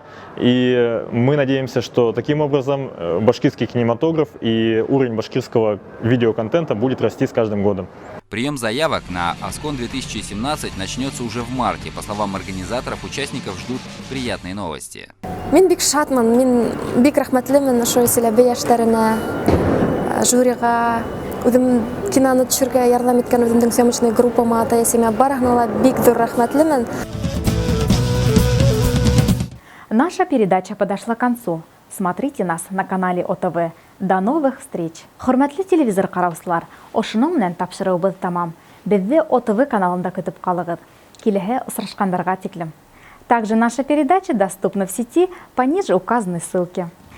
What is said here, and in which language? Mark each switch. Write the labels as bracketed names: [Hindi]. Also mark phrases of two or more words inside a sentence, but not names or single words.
[Russian] И мы надеемся, что таким образом башкирский кинематограф и уровень башкирского видеоконтента будет расти с каждым годом. Прием заявок на Оскон-2017 начнется уже в марте. По словам организаторов, участников ждут приятные новости. [Bashkir] Мен бик шатмын, мен бик рахматлымын ошо Селебе яштарына, жюрига, үзем киноны төшерергә ярдәм иткән үземнең съемочный группама, ата-әсемә барыгына бик зур рахматлымын. [Russian] Наша передача подошла к концу. Смотрите нас на канале ОТВ. До новых встреч! [Bashkir] Хөрмәтле телевизор караучылар, ошуның менән тапшыруыбыз тамам. Безне ОТВ каналында көтеп калыгыз. Киләһе очрашкандарга тиклем. [Russian] Также наша передача доступна в сети по ниже указанной ссылке.